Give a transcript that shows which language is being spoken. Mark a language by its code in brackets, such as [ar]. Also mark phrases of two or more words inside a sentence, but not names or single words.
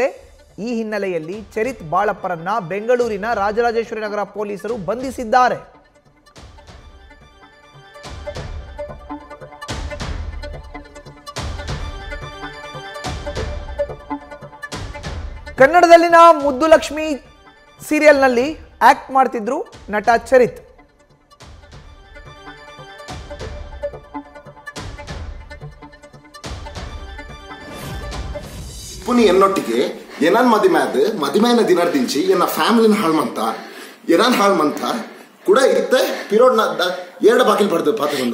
[kn] ಈ ಹಿನ್ನೆಲೆಯಲ್ಲಿ ಚರಿತ್ ಬಾಳಪ್ಪರನ್ನ ಬೆಂಗಳೂರಿನ ರಾಜರಾಜೇಶ್ವರಿ ನಗರ ಪೊಲೀಸರು ಬಂಧಿಸಿದ್ದಾರೆ. ಕನ್ನಡದಲ್ಲಿನ ಮುದ್ದು ಲಕ್ಷ್ಮಿ ಸೀರಿಯಲ್ನಲ್ಲಿ ಆಕ್ಟ್ ಮಾಡ್ತಿದ್ರು ನಟ ಚರಿತ್. [tcy] ಪುನಿ ಎನ್ನೊಟ್ಟಿಗೆ ಏನಾನ್ ಮದಿಮೆನ ದಿನರ್ದಿಂಚಿ ಎನ್ನ ಫ್ಯಾಮಿಲಿನ ಹಾಳ್ಮಂತ ಏನಾನ್ ಹಾಳ್ಮಂತ ಕೂಡ ಇತ್ತೆ ಪಿರೋಡ್ನ ಎರಡು ಬಾಕಿಲ್ ಪಡ್ದು ಪಾತಿರೊಂದು